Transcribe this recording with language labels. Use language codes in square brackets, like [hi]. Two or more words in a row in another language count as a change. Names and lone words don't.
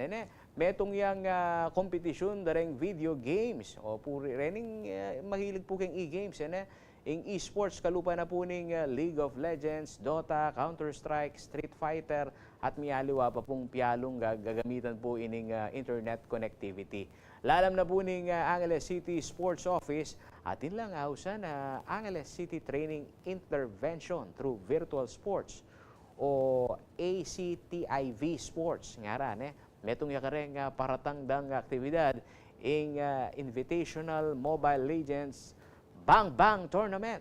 [pam] Metong yang kompetisyon dareng video games o puri rening mahilig po kang e-games. Ing e-sports kalupa na po ning League of Legends, Dota, Counter-Strike, Street Fighter at mialiwa pa pong piyalong gagamitan po ining [en] internet connectivity. [pam] Lalam na po ning Angeles City Sports Office atin lang hausan Angeles City Training Intervention through Virtual Sports o ACTIV Sports ngaran metong yakareng paratangdang aktibidad ing Invitational Mobile Legends Bang Bang Tournament.